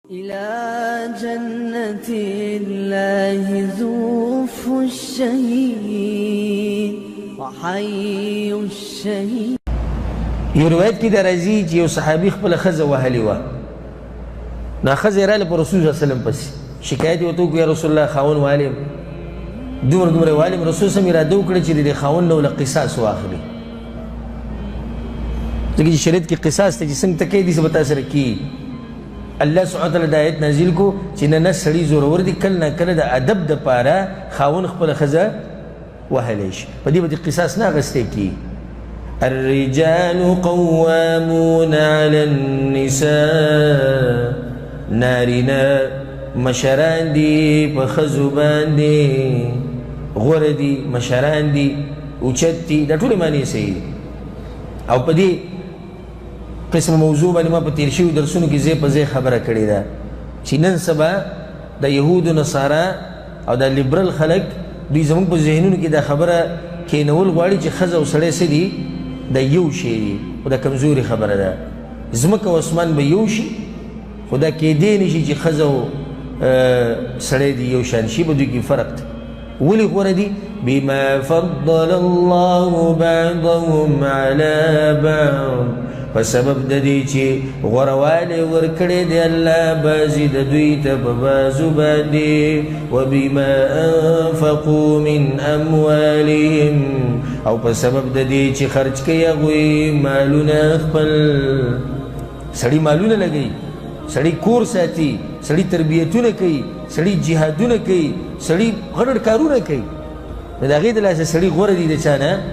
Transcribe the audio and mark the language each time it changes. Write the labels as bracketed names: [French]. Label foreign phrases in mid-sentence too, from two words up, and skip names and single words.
[Arabic] إلى جنة الله زوف الشهيد وحي الشهيد. [Pashto] یو روایت کې درځي چې یو صحابي خپل ښځه وهلې وه، نو ښځه یې راغله په رسول [Arabic] صلی الله علیه وسلم [Pashto] پسې شکایت یې ورته وکړو [Arabic] یا رسول الله [Pashto] خاوند والیم دومره والیم. رسول [Arabic] صلی الله علیه وسلم [Pashto] اراده وکړه چې د خاوند نه له قصاص واخلي، ځکه چې شریعت کې قصاص ته چې څنګه ته کوي داسې به تا سره کېږي. [Arabic] الله سبحانه وتعالی [Pashto] دا آیت نازل کو چې نه سړي زورور دي، کله نه کله د ادب دپاره خاوند خپله ښځه وهلی شي، په دې به د قصاص نه اخیستی کېږي. [Arabic] الرجال قوامون على النساء، [Pashto] نارینه مشران دي په ښځو باندې، غوره دي، مشران دي، اوچت دي، دا ټولې معنی صحیح دي. او په دې قسم موضوع باندې ما په تیر شوي درسونو کې ځای په ځای خبره کړې ده چې نن سبا د یهودو نصارا او د لیبرل خلک دوی زموږ په ذهنونو کې دا خبره کینول غواړي چې ښځه او سړی څه دي، د یو شی دي، خو دا کمزوري خبره ده. ځمکه او اسمان به یو شي، خو دا کیدی نشي چې ښځه او سړی دي یو شان شي، به دوی کې فرق دی. ولې غوره دي؟ [Arabic] بما فضل الله بعضهم على بعض، [Pashto] په سبب د دې چې غوروالی ورکړی دی الله بعضې د دوی ته په بعضو باندې، [Arabic] وبما انفقوا من اموالهم، [Pashto] او په سبب د دې چې خرج کوي هغوی مالونه خپل. سړي مالونه لګوي، سړي کور ساتي، سړي تربیتونه کوي، سړي جهادونه کوي، سړي غټ کارونه کوي، نو د هغې د لاسه سړي غوره دي د چا نه؟